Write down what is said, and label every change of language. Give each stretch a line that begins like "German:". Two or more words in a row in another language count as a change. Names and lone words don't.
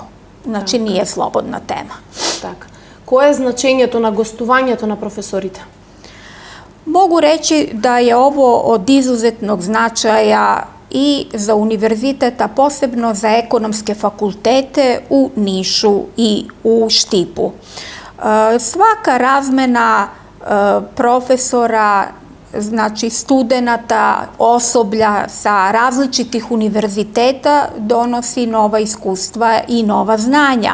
Serbian: Znači, nije slobodna tema.
Macedonian: Така. Кое е значењето на гостувањето на професорите?
Serbian: Mogu reći da je ovo od izuzetnog značaja i za univerzitet, a posebno za ekonomske fakultete u Nišu i u Štipu. Svaka razmena profesora, znači studenata, osoblja sa različitih univerziteta donosi nova iskustva i nova znanja.